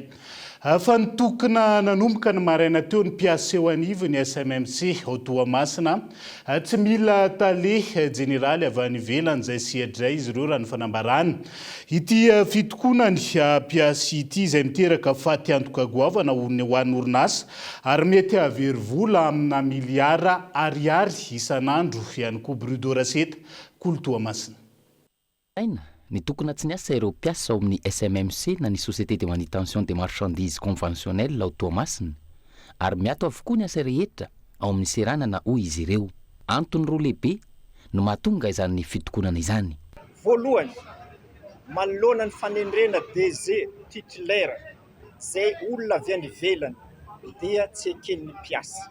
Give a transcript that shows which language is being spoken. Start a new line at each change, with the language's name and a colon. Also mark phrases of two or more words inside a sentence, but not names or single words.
Malagasy: Fa nitokana nanomboka ny maraina teo ny mpiasa eo anivony SMMC ao Toamasina tsy mila tale jeneraly avy any ivelany izay sehadray izy ireo raha ny fanambarany ity fitokonany mpiasa ity izay miteraka faty antoka goavana ho an'ny orinasa ary mety havery vola amina miliara ariary isan'andro ihany koa
French: bruit de recette
Malagasy: kolo Toamasina. Ny tokona tsy niasa ireo mpiasa ao amin'ny SMMC na ny
French: Société de manutention des marchandises conventionnelles
Malagasy: ao Toamasina ary miato avokoa ny asa rehetra ao amin'ny seranana hoy izy ireo. Antony roa lehibe no mahatonga izany fitokonana izany. Voalohany, manoloana ny fanendrena
French: DG titulaire
Malagasy: zay olona avy any ivelany dia tsy eken'ny mpiasa.